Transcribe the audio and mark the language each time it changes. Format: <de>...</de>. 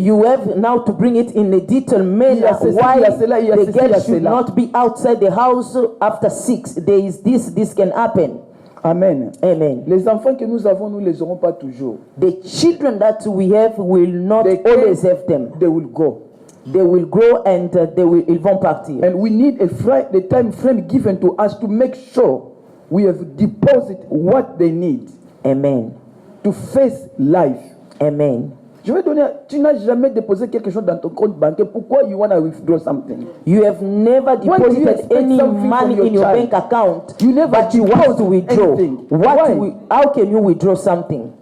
<en>You have now to bring it in a detailed manner why the girl should not be outside the house after 6 days. This can happen. Amen. Amen.</en> <fr>Les enfants que nous avons, nous les aurons pas toujours.</fr> <en>The children that we have will not always have them. They will go. They will grow and</en> <fr>ils vont partir.</fr> <en>And we need the time frame given to us to make sure we have deposited what they need. Amen. To face life. Amen.</en> <fr>Je vais donner. Tu n'as jamais déposé quelque chose dans ton compte bancaire. Pourquoi</fr> <en>you want to withdraw something? You have never deposited any money in your bank account. You never but you want to withdraw. Why? How can you withdraw something?</en>